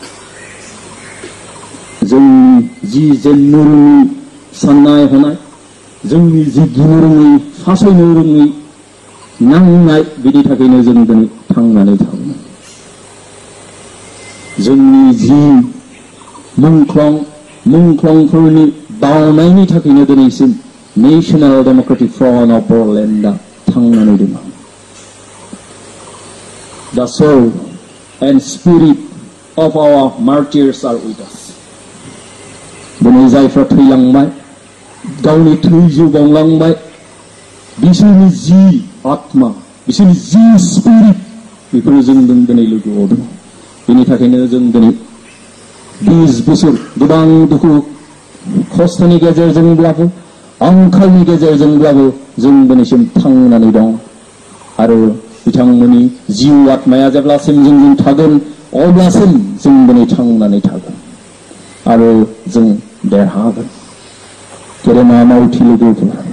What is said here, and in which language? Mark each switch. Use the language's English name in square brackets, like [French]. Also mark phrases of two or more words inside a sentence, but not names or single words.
[Bodo] जोंनि जि जेन्नुरुनि साननाय हनाय जोंनि जि गिनो रोङै फासयनो रोङै नांनाय बिनि थाखायनो जों दिनै थांनानै थागोन जोंनि जि मुंख्लंफोरनि बावनायनि थाखायनो दिनैसिम नेशनेल डेमोक्रेटिक फ्रन्ट अफ बर'लेण्डआ थांनानै दङ [English] The soul and spirit of our martyrs are with us. [Bodo] दिनै जायफ्रा थैलांबाय गावनि थै जिउ बावलांबाय बिसोरनि जि आत्मा बिसोरनि जि स्पिरिट बेफोरो जों दिनै लोगोआव दङ बेनि थाखायनो जों दिनै 20 बोसोर गोबां दुखु खस्थ'नि गेजेरजोंब्लाबो आंखालनि गेजेरजोंब्लाबो जों दिनैसिम थांनानै दं आरो बिथांमोननि जिउ आत्माया जेब्लासिम जोंजों थागोन अब्लासिम जों दिनै थांनानै थागोन आरो जों देरहागोन गेदेमा मावथि लोगोफोर